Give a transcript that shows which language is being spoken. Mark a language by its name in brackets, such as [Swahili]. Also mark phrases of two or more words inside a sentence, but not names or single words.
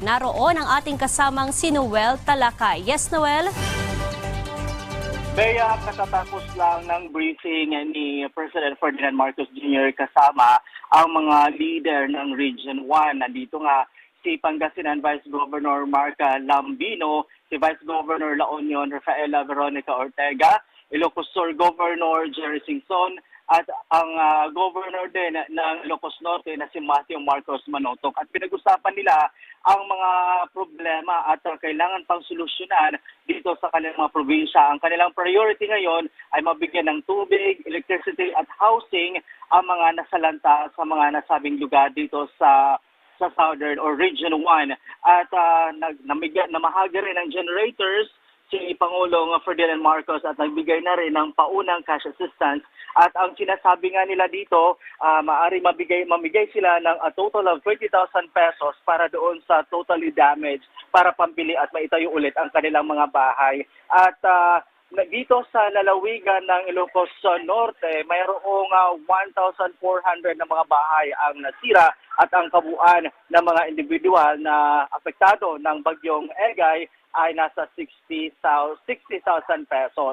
[Filipino] Naroon ang ating kasamang si Noel Talakay. Yes, Noel? Bea, katatapos lang ng briefing ni President Ferdinand Marcos Jr. kasama ang mga leader ng Region 1. Nandito nga si Pangasinan Vice Governor Marca Lambino, si Vice Governor La Union Rafaela Veronica Ortega, Ilocos Sur Governor Jerry Singson, at ang Governor din ng Ilocos Norte na si Matthew Marcos Manotok. At pinag-usapan nila ang mga problema at kailangan pang solusyonan dito sa kanilang mga probinsya. Ang kanilang priority ngayon ay mabigyan ng tubig, electricity at housing ang mga nasalanta sa mga nasabing lugar dito sa Southern or Region 1 at namahagi rin ng generators si Pangulong Ferdinand Marcos at nagbigay na rin ng paunang cash assistance at ang sinasabi nga nila dito maaari mamigay sila ng [English] a total of [Filipino] 20,000 pesos para doon sa totally damaged para pambili at maitayo ulit ang kanilang mga bahay at dito sa lalawigan ng Ilocos Norte, mayroong 1,400 na mga bahay ang nasira at ang kabuuan ng mga individual na apektado ng Bagyong Egay ay nasa 60,000 pesos.